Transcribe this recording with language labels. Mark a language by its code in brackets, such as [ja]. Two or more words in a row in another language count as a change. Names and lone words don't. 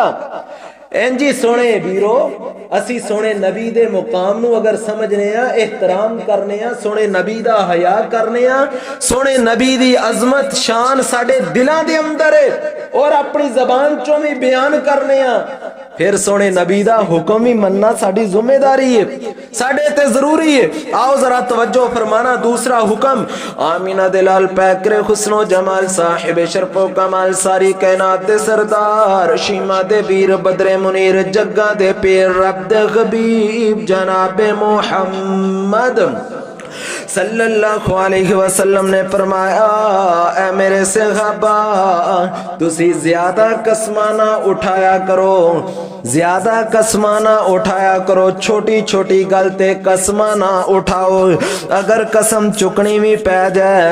[pa] انجی سوہنے ویرو، اسی سوہنے نبی دے مقام نوں اگر سمجھنے آں، احترام کرنے آں، سوہنے نبی دا حیا کرنے آں، سوہنے نبی دی عظمت شان ساڈے دلاں دے اندر ہے اور اپنی زبان چوں بھی بیان کرنے آں، فیر سوہنے نبی دا حکم ہی منناں ساڈی ذمہ‌داری ہے، ساڈے تے ضروری ہے. آؤ ذرا توجہ فرمانا. دوسرا حکم، آمنہ دے لال پیکرِ حسنو جمال صاحب شرفو کمال ساری کائنات دے سردار شیما دے ویر بدرِ منیر جگاں دے پیر رب دے حبیب جنابِ محمد [ar] صلى الله عليه وسلم [pa] نے فرمایا، اے میرے صحابہ تسی زیادہ قسماناں اٹھایا کرو، زیادہ قسماناں اٹھایا کرو، چھوٹی چھوٹی گل تے قسماناں اٹھاؤ، اگر قسم چکنی بھی پے جائے.